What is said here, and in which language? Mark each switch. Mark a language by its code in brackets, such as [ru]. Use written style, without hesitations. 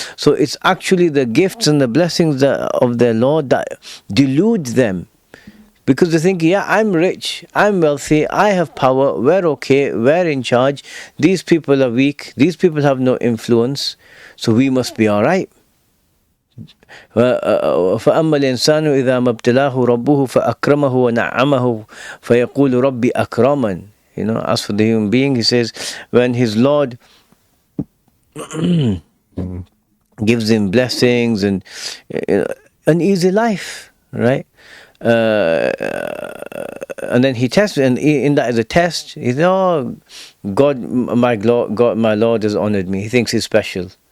[en] So it's actually the gifts and the blessings of their Lord that delude them. Because they think, yeah, I'm rich, I'm wealthy, I have power, we're okay, we're in charge. These people are weak, these people have no influence, so we must be alright. [ar] فأما الإنسان إذا ما ابتلاه ربه فأكرمه ونعمه فيقول ربي أكرمن. [en] As for the human being, he says, when his Lord gives him blessings and an easy life, right? And then he tests, and in that as a test, he says, "Oh, God, my Lord has honored me." He thinks he's special.